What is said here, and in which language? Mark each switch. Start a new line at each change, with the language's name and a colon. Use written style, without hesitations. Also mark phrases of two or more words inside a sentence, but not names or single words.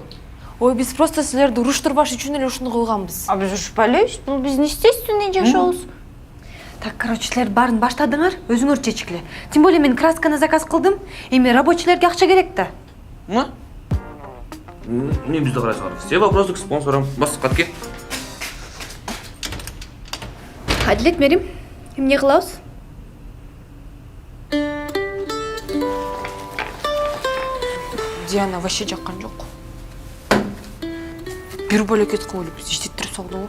Kyrgyz: Ой, биз просто силерди уруштурбаш үчүн эле ушуну кылганбыз. Биз урушпайлыбыз. Бул биздин естественный жашообуз.
Russian: Так, короче,
Kyrgyz: силер баарын баштадыңар, өзүңөр чечкиле.
Russian: Тем более
Kyrgyz: мен красканы заказ кылдым. Эми рабочийлерге акча керек да. Не бизде карайсыңар.
Russian: Все вопросы к спонсорам.
Kyrgyz: Бас катке. Адилет, Мерим, эмне кылабыз? Диана вообще жаккан жок. Бир бөлөкет кылып эле биз иштеттирип салдыбы?